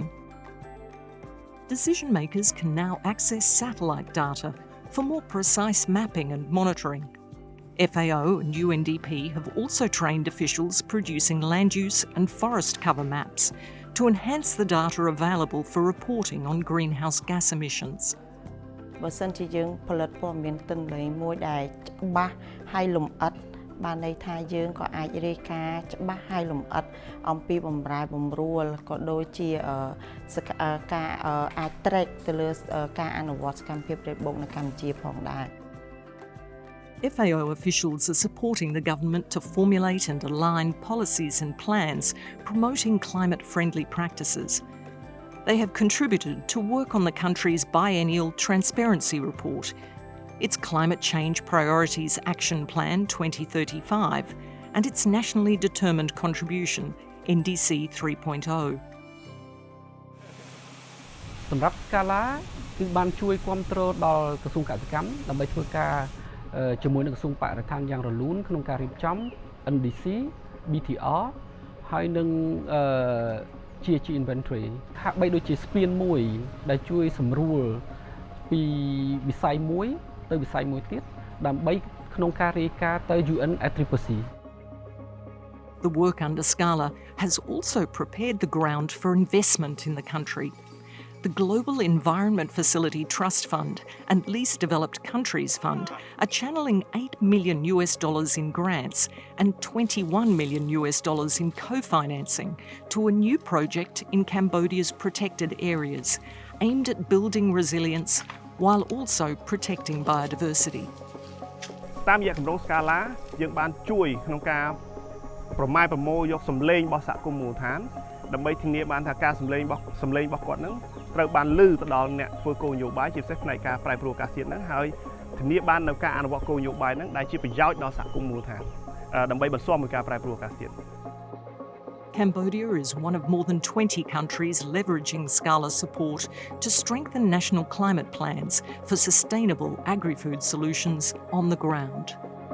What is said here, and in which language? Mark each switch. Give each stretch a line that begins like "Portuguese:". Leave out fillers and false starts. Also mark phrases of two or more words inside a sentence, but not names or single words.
English: Decision makers can now access satellite data for more precise mapping and monitoring. FAO and UNDP have also trained officials producing land use and forest cover maps to enhance the data available for reporting on greenhouse gas emissions.
Khmer: បើសិនជាយើងផលិតព័ត៌មានទិន្នន័យមួយដែលច្បាស់ហើយលម្អិតបានន័យថាយើងក៏អាចរាយការណ៍ច្បាស់ហើយលម្អិតអំពីបម្រែបម្រួលក៏ដូចជាការអាច track ទៅលើការអនុវត្តសកម្មភាពរេបូកនៅកម្ពុជាផងដែរ
English: FAO officials are supporting the government to formulate and align policies and plans promoting climate-friendly practices. They have contributed to work on the country's biennial Transparency Report, its Climate Change Priorities Action Plan 2035, and its Nationally Determined Contribution, NDC 3.0.
Khmer: សម្រាប់ Scala គឺបានជួយគ្រប់គ្រងដល់ក្រសួងកសិកម្មដើម្បីធ្វើការជាមួយនឹងក្រសួងបរិស្ថានយ៉ាងរលូនក្នុងការរៀបចំ NDC BTR ហើយនឹង
English: GHG inventory
Khmer: ហាក់បីដូចជាស្ពានមួយដែលជួយសម្រួលពីវិស័យមួយទៅវិស័យមួយទៀតដើម្បីក្នុងការរាយការណ៍ទៅ UNFCCC.
English: The work under Scala has also prepared the ground for investment in the country. the Global Environment Facility Trust Fund and Least Developed Countries Fund are channeling $8 million in grants and $21 million in co-financing to a new project in Cambodia's protected areas, aimed at building resilience while also protecting biodiversity.
Khmer: តាមរយៈគម្រោង Scala យើងបានជួយក្នុងការប្រម៉ែប្រមូលយកសម្លេងរបស់សហគមន៍មូលដ្ឋានដើម្បីធានាបានថាការសម្លេងរបស់គាត់នឹងត្រូវបានឮទៅដល់អ្នកធ្វើគោលនយោបាយជាពិសេសផ្នែកការប្រែប្រួលអាកាសធាតុហ្នឹងហើយធានាបាននៅការអនុវត្តគោលនយោបាយហ្នឹងដែលជាប្រយោជន៍ដល់សហគមន៍មូលដ្ឋានដើម្បីបន្ស៊ាំនឹងការប្រែប្រួលអាកាសធាតុ
English: Cambodia is one of more than 20 countries leveraging Scala support to strengthen national climate plans for sustainable agri-food solutions on the ground.